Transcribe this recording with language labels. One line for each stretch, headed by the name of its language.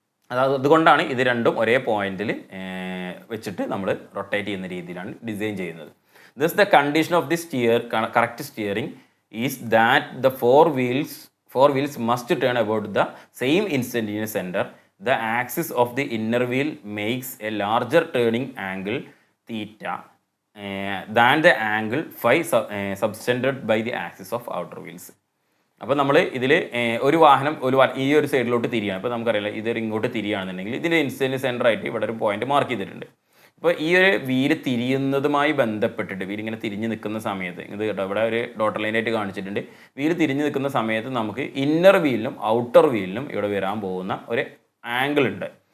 Malayalam: അതുകൊണ്ടാണ് ഇത് രണ്ടും ഒരേ പോയിന്റിൽ വെച്ചിട്ട് നമ്മൾ റൊട്ടേറ്റ് ചെയ്യുന്ന രീതിയിലാണ് ഡിസൈൻ ചെയ്യുന്നത്.
English: This the condition of the correct steering is that the four wheels must turn about the same instantaneous centre. The axis of the inner wheel makes a larger turning angle theta than the angle phi subtended by the axis of outer wheels.
Malayalam: അപ്പോൾ നമ്മൾ ഇതിൽ ഒരു വാഹനം ഈ ഒരു സൈഡിലോട്ട് തിരിയാണ്. ഇപ്പോൾ നമുക്കറിയില്ല, ഇതൊരു ഇങ്ങോട്ട് തിരിയാണെന്നുണ്ടെങ്കിൽ ഇതിൻ്റെ ഇൻസ്റ്റൻറ്റ് സെൻറ്റർ ആയിട്ട് ഇവിടെ ഒരു പോയിന്റ് മാർക്ക് ചെയ്തിട്ടുണ്ട്. അപ്പോൾ ഈ ഒരു വീല് തിരിയുന്നതുമായി ബന്ധപ്പെട്ടിട്ട് വീലിങ്ങനെ തിരിഞ്ഞ് നിൽക്കുന്ന സമയത്ത് ഇത് കേട്ടോ, ഇവിടെ ഒരു ഡോട്ടർ ലൈനായിട്ട് കാണിച്ചിട്ടുണ്ട്. വീല് തിരിഞ്ഞ് നിൽക്കുന്ന സമയത്ത് നമുക്ക് ഇന്നർ വീലിനും ഔട്ടർ വീലിനും ഇവിടെ വരാൻ പോകുന്ന ഒരു ആംഗിൾ ഉണ്ട്.